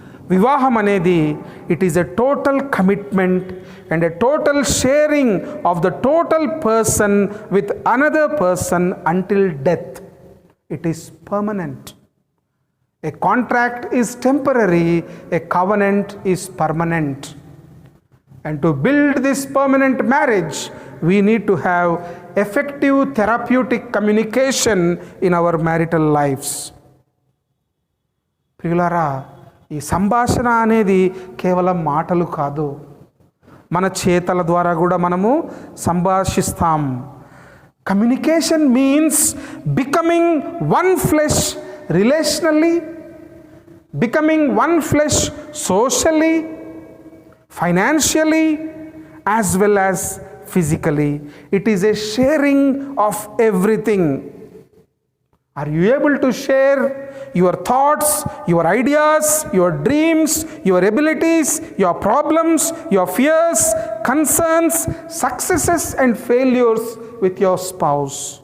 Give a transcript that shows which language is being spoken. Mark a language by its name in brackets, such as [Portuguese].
[Telugu] వివాహం అనేది [English] It is a total commitment and a total sharing of the total person with another person until death. It is permanent. A contract is temporary, a covenant is permanent. And to build this permanent marriage, we need to have effective therapeutic communication in our marital lives. [Telugu] ప్రియులారా, ఈ సంభాషణ అనేది కేవలం మాటలు కాదు, మన చేతల ద్వారా కూడా మనము సంభాషిస్తాం. [English] Communication means becoming one flesh relationally, becoming one flesh socially, financially as well as physically. It is a sharing of everything. Are you able to share your thoughts, your ideas, your dreams, your abilities, your problems, your fears, concerns, successes and failures with your spouse?